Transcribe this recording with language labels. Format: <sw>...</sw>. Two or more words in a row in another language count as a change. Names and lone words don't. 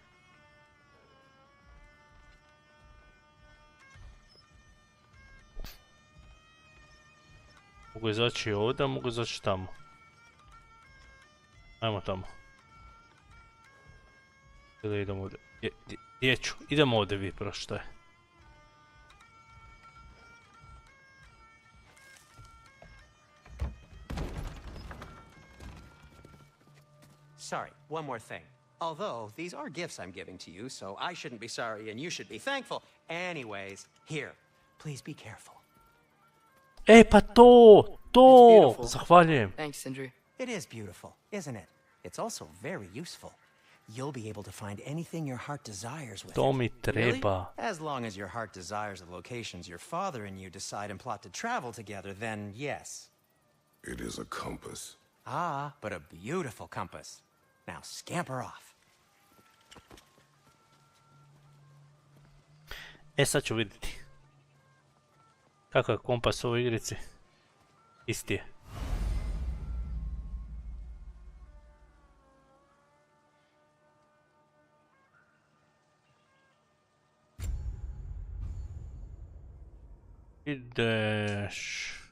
<hr>Mogu izaći ovdje, mogu izaći tamo. Ajmo tamo. Ili idemo ovdje. Gdje ću? Idemo ovdje, vi proštaj.</hr> <en>Sorry, one more thing. Although, these are gifts I'm giving to you, so I shouldn't be sorry and you should be thankful. Anyways, here, please be careful.</en> <hr>E, pa to! Zahvaljujem.</hr> <en>Thanks, Sindri. It is beautiful, isn't it? It's also very useful. You'll be able to find anything your heart desires with</en> <hr>To</hr> <en>it.</en> <hr>mi treba.</hr> <en>As long as your heart desires the locations your father and you decide and plot to travel together, then yes. It is a compass. Ah, but a beautiful compass. Now scamper off.</en> <hr>E, sad ću vidjeti. Kakav je kompas u ovoj igrici? Isti je. Ideš.</hr>